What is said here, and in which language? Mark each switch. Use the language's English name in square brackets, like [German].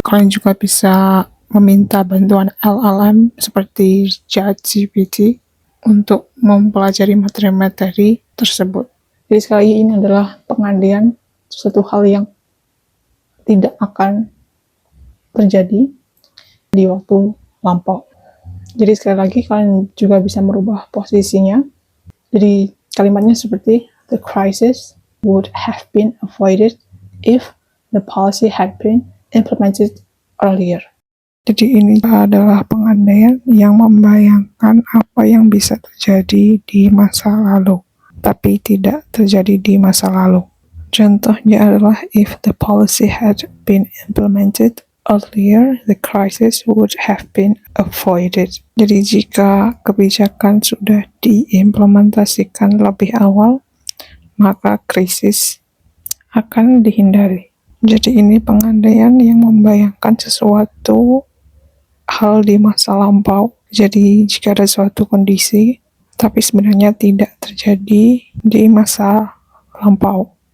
[Indonesian] Kalian juga bisa meminta bantuan LLM seperti ChatGPT untuk mempelajari materi-materi tersebut. Jadi sekali lagi, ini adalah pengandaian suatu hal yang tidak akan terjadi di waktu lampau. Jadi sekali lagi kalian juga bisa merubah posisinya. Jadi kalimatnya seperti [English] the crisis would have been avoided if the policy had been implemented earlier. [Indonesian] Jadi ini adalah pengandaian yang membayangkan apa yang bisa terjadi di masa lalu, tapi tidak terjadi di masa lalu. Contohnya adalah [English] if the policy had been implemented earlier, the crisis would have been avoided. [Indonesian] Jadi jika kebijakan sudah diimplementasikan lebih awal, maka krisis akan dihindari. Jadi ini pengandaian yang membayangkan sesuatu hal di masa lampau. Jadi jika ada suatu kondisi, tapi sebenarnya tidak terjadi di masa lampau.